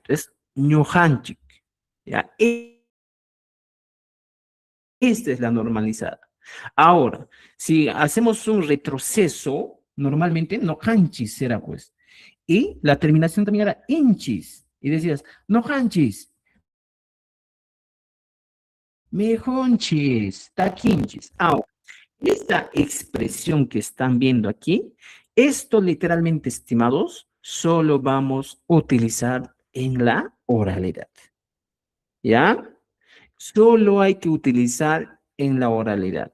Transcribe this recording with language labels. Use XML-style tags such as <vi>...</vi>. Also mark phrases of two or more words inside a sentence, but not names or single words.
<es>Es ñujanchik. ¿Ya? Esta es la normalizada. Ahora, si hacemos un retroceso, normalmente no hanchis será pues. Y la terminación también era inchis. Y decías,</es> <qu>no hanchis, mejonchis, taquinchis.</qu> <es>Ahora, esta expresión que están viendo aquí, esto literalmente, estimados, solo vamos a utilizar en la oralidad. ¿Ya? Solo hay que utilizar en la oralidad.</es>